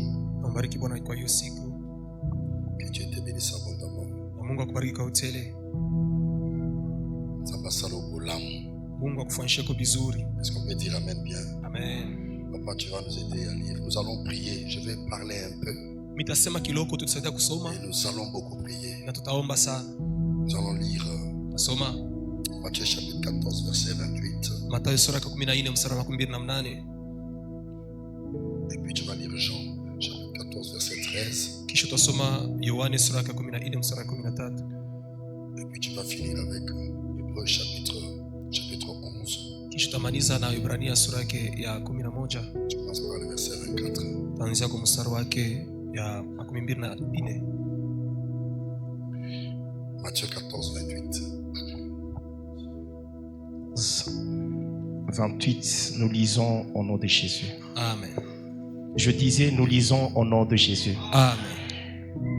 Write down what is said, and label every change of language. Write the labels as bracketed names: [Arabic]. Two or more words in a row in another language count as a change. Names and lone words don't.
[Swahili] Mbariki Bwana kwa hiyo siku. [French] Que Dieu te bénisse abondamment. [Swahili] Mungu akubariki kwa utele. Mungu akufanyishe kwa vizuri. [French] Est-ce qu'on peut dire amen bien? Amen. Papa, tu vas nous aider à lire. Nous allons prier. Je vais parler un peu. [Swahili] Mitasema kiloko tutasaidia kusoma. [French] Et nous allons beaucoup prier. [Swahili] Na tutaomba sana. [French] Nous allons lire [Swahili] Soma [French] Matthieu chapitre 14 verset 28. [Swahili] Mathayo sura ya 14 mstari wa 28. [French] Et puis tu vas lire Jean chapitre 14 verset 13. [Swahili] Kisha tutasoma Yohane sura ya 14 mstari wa 13. [French] Et puis tu vas finir avec Hébreux chapitre 11. [Swahili] Kisha tutamaliza na Ibrania sura ya 11. [French] Tu commences par le verset 24. [Swahili] Tuanzia kwa mstari wake ya 24. [French] Matthieu 14 28. 28, nous lisons au nom de Jésus. Amen. Je disais, nous lisons au nom de Jésus. Amen.